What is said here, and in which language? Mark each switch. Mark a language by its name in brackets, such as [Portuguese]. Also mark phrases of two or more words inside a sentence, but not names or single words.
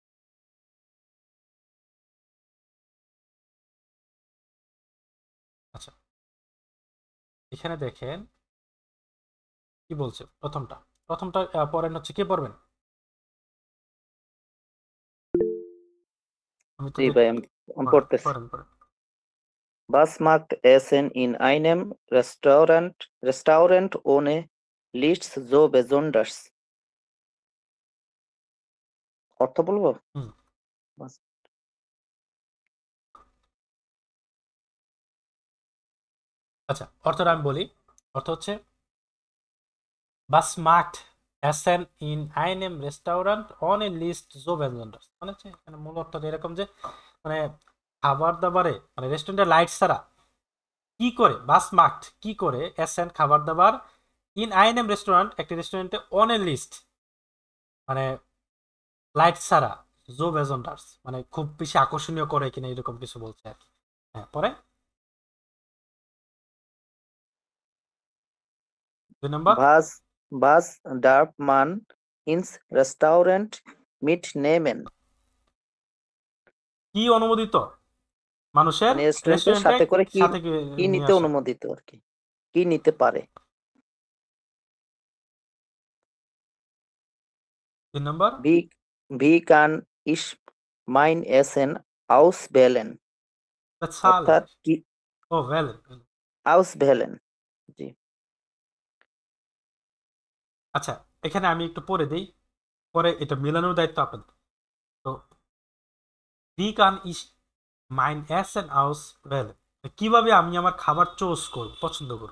[Bangla] আচ্ছা, এখানে দেখেন কি বলছে। প্রথমটা পড়েন, হচ্ছে কে পড়বেন? আমি তো জি ভাই, আমি পড়তেছি। পড়েন পড়েন। [German] Was macht Essen in einem Restaurant ohne Licht so besonders? [Bangla] অর্থ বলবো? হুম। আচ্ছা, অর্থটা আমি বলি। অর্থ হচ্ছে [German] Was macht Essen in einem Restaurant ohne Licht so besonders? [Bangla] মানে হচ্ছে এখানে মূল অর্থটা এরকম যে মানে খাবার দাবারে মানে রেস্টুরেন্টের লাইট ছাড়া কি করে বাস মার্কড কি করে এসেন খাবার দাবার [German] in einem Restaurant [Bangla] একটি রেস্টুরেন্টে [German] ohne Licht [Bangla] মানে লাইট ছাড়া [German] so besonders [Bangla] মানে খুব বেশি আকর্ষণীয় করে কিনা এরকম কিছু বলছে আর কি। হ্যাঁ পরে 2 নম্বর [German] Was darf man ins Restaurant mitnehmen? [Bangla] কি অনুমোদিত মানুষের মানে রেস্টুরেন্টের রেস্টুরেন্টে সাথে করে কি সাথে কি নিয়ে নিতে আসা অনুমোদিত আর কি, কি নিতে পারে? 3 নম্বর [German] Wie kann ich mein Essen auswählen? [Bangla] অর্থাৎ [German] bezahlen [Bangla] কি ও ওয়েল [German] auswählen? জি, [Bangla] আচ্ছা এখানে আমি একটু পড়ে দিই পরে এটা মেলানোর দায়িত্ব আপনাদের। তো [German] Wie kann ich mein Essen auswählen [Bangla] কিভাবে আমি আমার খাবার চুজ করব পছন্দ করব।